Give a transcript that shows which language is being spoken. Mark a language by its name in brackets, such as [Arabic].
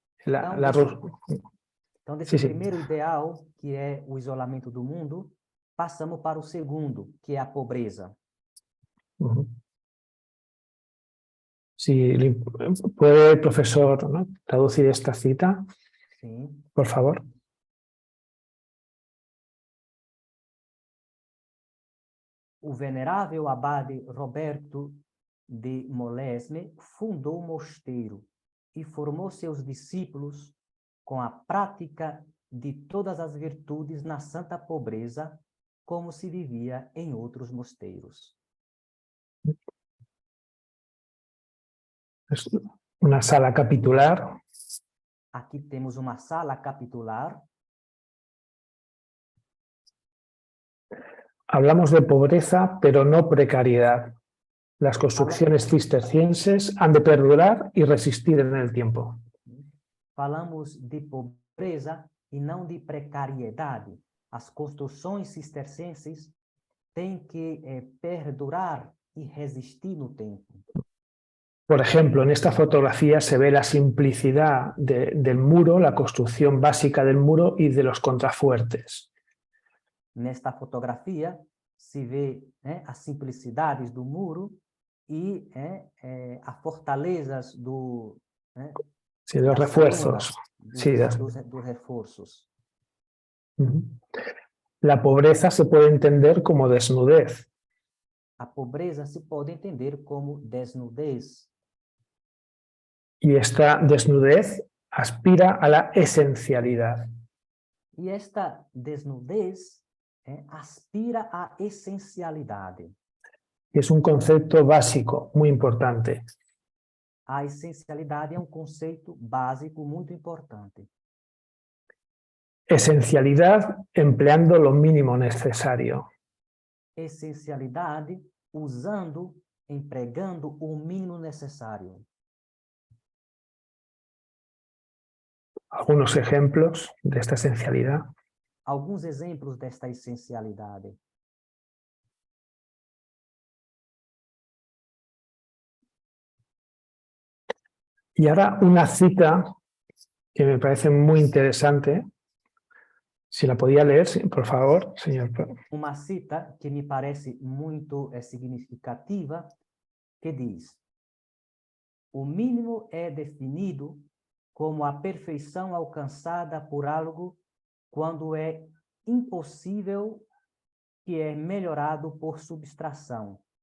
[Portuguese] Então, desse primeiro ideal, que é o isolamento do mundo, passamos para o segundo, que é a pobreza. [Spanish] Si puede el profesor, ¿no?, traducir esta cita, sí, por favor. [Portuguese] O venerável abade Roberto de Molesme, fundou o mosteiro e formou seus discípulos com a prática de todas as virtudes na santa pobreza, como se vivia em outros mosteiros. [Spanish] Es una sala capitular. [Portuguese] Aqui temos uma sala capitular. [Spanish] Hablamos de pobreza, pero no precariedad. Las construcciones cistercienses han de perdurar y resistir en el tiempo. [Portuguese] Falamos de pobreza e não de precariedade. As construções cistercenses têm que perdurar e resistir no tempo. [Spanish] Por ejemplo, en esta fotografía se ve la simplicidad del muro, la construcción básica del muro y de los contrafuertes. [Portuguese] Nesta fotografia se vê as simplicidades do muro e as fortalezas [Spanish] Sí, los refuerzos. [Portuguese] dos reforços. [Spanish] La pobreza se puede entender como desnudez. [Portuguese] A pobreza se pode entender como desnudez. [Spanish] Y esta desnudez aspira a la esencialidad. [Portuguese] E esta desnudez aspira à essencialidade. [Spanish] Es un concepto básico, muy importante. [Portuguese] A essencialidade é um conceito básico muito importante. [Spanish] Esencialidad empleando lo mínimo necesario. [Portuguese] Essencialidade usando, empregando o mínimo necessário. [Spanish] Algunos ejemplos de esta esencialidad. [Portuguese] Alguns exemplos desta essencialidade. [Spanish] Y ahora una cita que me parece muy interesante. Si la podía leer, por favor, señor. [Portuguese] Uma cita que me parece muito significativa, que diz: o mínimo é definido como a perfeição alcançada por algo quando é impossível que é melhorado por subtração.